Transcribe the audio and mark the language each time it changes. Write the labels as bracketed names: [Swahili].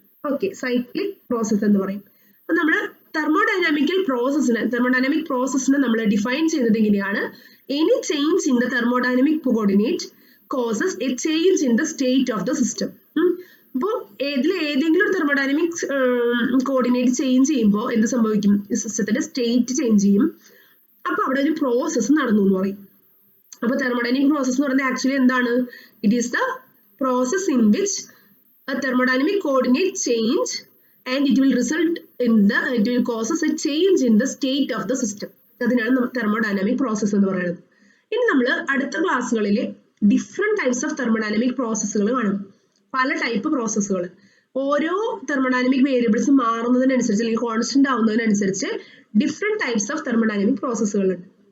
[Malayalam] Okay, cyclic process എന്ന് പറയും. അപ്പൊ നമ്മൾ തെർമോഡൈനാമിക് പ്രോസസ്സിനെ നമ്മൾ ഡിഫൈൻ ചെയ്യുന്നത് എങ്ങനെയാണ്, [English] Any change in the thermodynamic coordinate causes a change in the state of the system. [Malayalam] അപ്പോൾ ഏതെങ്കിലും ഒരു തെർമോഡൈനാമിക് കോർഡിനേറ്റ് ചേഞ്ച് ചെയ്യുമ്പോൾ എന്ത് സംഭവിക്കും, സിസ്റ്റത്തിന്റെ സ്റ്റേറ്റ് ചേഞ്ച് ചെയ്യും. അപ്പൊ അവിടെ ഒരു പ്രോസസ്സ് നടന്നു എന്ന് പറയും. അപ്പൊ തെർമോഡൈനാമിക് പ്രോസസ് എന്ന് പറയുന്നത് ആക്ച്വലി എന്താണ്, [English] It is the process in which a thermodynamic coordinate change and it will causes a change in the state of the system. [Malayalam] അതിനാണ് തെർമോഡൈനാമിക് പ്രോസസ് എന്ന് പറയുന്നത്. ഇനി നമ്മൾ അടുത്ത ക്ലാസ്സുകളിൽ ഡിഫറെന്റ് ടൈപ്സ് ഓഫ് തെർമോഡൈനാമിക് പ്രോസസ്സുകൾ കാണും. പല ടൈപ്പ് പ്രോസസ്സുകൾ, ഓരോ തെർമോഡൈനാമിക് വേരിയബിൾസ് മാറുന്നതിനനുസരിച്ച് അല്ലെങ്കിൽ constant ആവുന്നതിനനുസരിച്ച് different types of thermodynamic പ്രോസസ്സുകൾ ഉണ്ട്.